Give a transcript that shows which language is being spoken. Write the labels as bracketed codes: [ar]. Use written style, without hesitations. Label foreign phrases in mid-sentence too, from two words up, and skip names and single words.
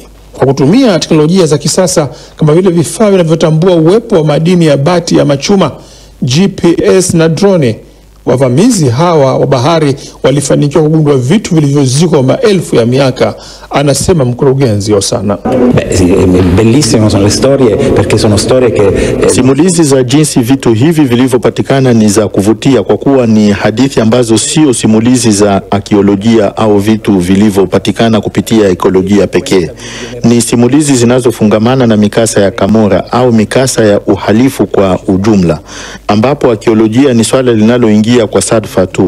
[sw] Kwa kutumia teknolojia za kisasa kama vile vifaa vinavyotambua uwepo wa madini ya bati ya machuma, GPS na drone, wavamizi hawa wa bahari walifanikiwa kugundua vitu vilivyozikwa maelfu ya miaka, anasema mkurugenzi Osana. [it] Bellissime sono le storie perché sono storie che [sw] simulizi za jinsi vitu hivi vilivyopatikana ni za kuvutia kwa kuwa ni hadithi ambazo sio simulizi za arkeolojia au vitu vilivyopatikana kupitia ekolojia pekee. Ni simulizi zinazofungamana na mikasa ya Camorra au mikasa ya uhalifu kwa ujumla, ambapo arkeolojia ni swala linaloingia kwa sadfa tu.